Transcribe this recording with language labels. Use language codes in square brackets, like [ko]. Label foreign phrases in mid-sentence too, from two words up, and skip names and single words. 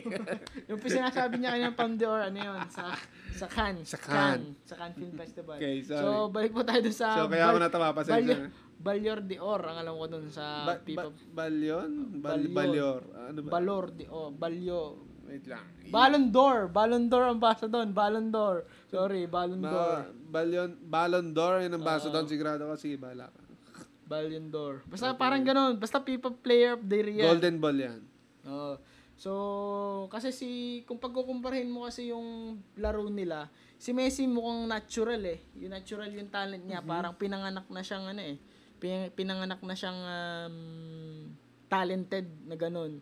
[tl] Yung sinasabi niya kanyang Palme d'Or, ano yun? Sa Cannes. Sa Cannes Film Festival. [en] Okay, sorry. [tl] So, balik po tayo dun sa... So, kaya ako natama pa sa Ballon d'Or, ang alam ko dun sa... Ballor. Ano ba? Wait lang. Ballon d'Or ang basa doon. Ballon d'Or. Sorry, Ballon d'Or. Ballon d'Or, yun ang basa doon. Sigurado ko, sige, bala ka. Ballon d'Or. Basta parang ganun. Basta FIFA Player of the Year. Golden Ball yan. So, kasi kung pagkukumparahin mo kasi yung laro nila, si Messi mukhang natural eh. Yung natural yung talent niya. Parang pinanganak na siyang pinanganak na siyang talented na ganun.